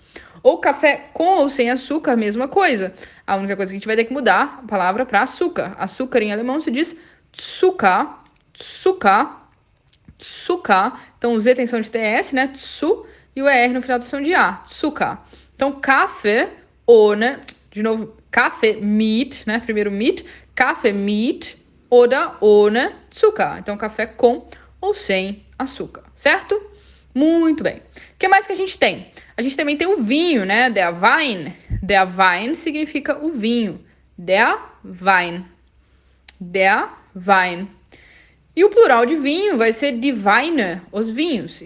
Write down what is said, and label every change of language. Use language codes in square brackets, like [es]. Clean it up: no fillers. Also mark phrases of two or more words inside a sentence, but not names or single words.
[pt] Ou café com ou sem açúcar, mesma coisa. A única coisa que a gente vai ter que mudar a palavra para açúcar. Açúcar em alemão se diz [de] Zucker, Zucker, Zucker. [pt] Então, o Z tem som de TS, né? Tsu. E o ER no final tem som de A. Zucker. Então, [de] Kaffee ohne... [pt] De novo, [de] Kaffee mit, [pt] né? Primeiro mit. [de] Kaffee mit oder ohne Zucker. [pt] Então, café com ou sem açúcar, certo? Muito bem. O que mais que a gente tem? A gente também tem o vinho, né? [de] Der Wein. Der Wein [pt] significa o vinho. [de] Der Wein. Der Wein. [pt] E o plural de vinho vai ser [de] die Weine, [pt] os vinhos.